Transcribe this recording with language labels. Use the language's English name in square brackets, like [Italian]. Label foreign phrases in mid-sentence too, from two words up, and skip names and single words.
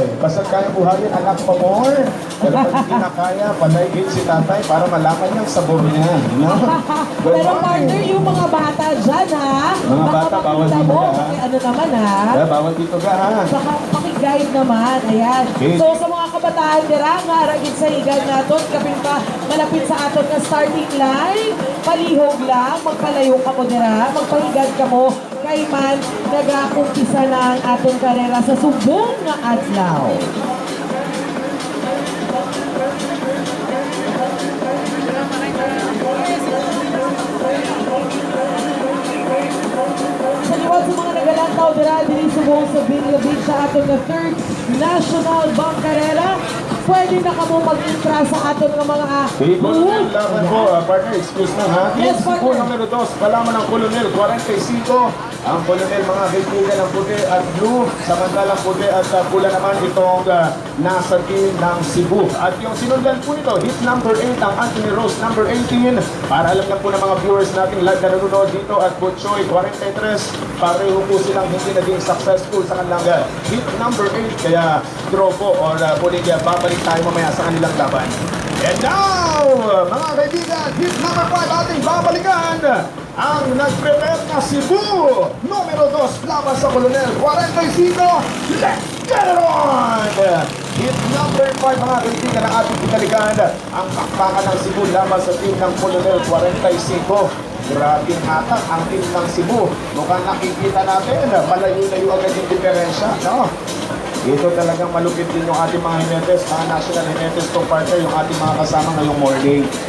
[Filipino] Basta kaya buhayin, anak pa more. Pero pag hindi na kaya, panaygin si tatay para malaman niyang sabor niya. [English] No? Good [Filipino] Pero [English] morning. [Filipino] partner, yung mga bata dyan Mga bata, bawal makita dito mo, ka, ha? ano naman Bawal dito ka ha. Baka pakiguide naman, ayan. Okay. [Hiligaynon] So sa mga kabataan dira, nga ragid sa higan naton, kaping pa malapit sa aton na starting line, palihog lang, magpalayo ka mo dira, magpahigad ka mo, kay man nag-akumpisa na ang atong karera sa subong nga adlaw. Sa liwat sa mga nagalantaw dira diri subong sa Binlabig sa aton na 3rd National Bangkarera, pwede na kamo mag-intra sa aton nga mga People booth. [Filipino] laban po, partner, excuse na ha. Yes, Team partner. Cebu numero 2, kalaman ng Colonel 45. Ang Colonel, mga kaibigan ng puti at blue, samantalang puti at pula naman itong nasa team ng Cebu. At yung sinundan po nito, [English] hit number 8, [Filipino] ang Anthony Rose number 18. Para alam na po ng mga viewers natin live na nanonood dito at Butchoy 43, pareho po silang hindi naging successful sa kanilang [English] hit number 8. [Filipino] Kaya draw po or puling babalik tayo mamaya sa kanilang laban. [English] And now, [Filipino] mga kaibigan, [English] hit number 5 [Filipino] ating babalikan. Ang nag-prepare na Cebu, numero 2, laban sa Colonel 45. [English] Let's get it on! Hit number 5, [Filipino] mga kaibigan, ang ating pinalikan. Ang pakpakan ng Cebu laban sa team ng Colonel 45. Grabing hatak ang team ng Cebu. Mukhang nakikita natin, malayo-layo agad yung diferensya, no? Ito talagang malupit din yung ating mga hinetes, mga national hinetes to partner, yung ating mga kasama ngayong morning.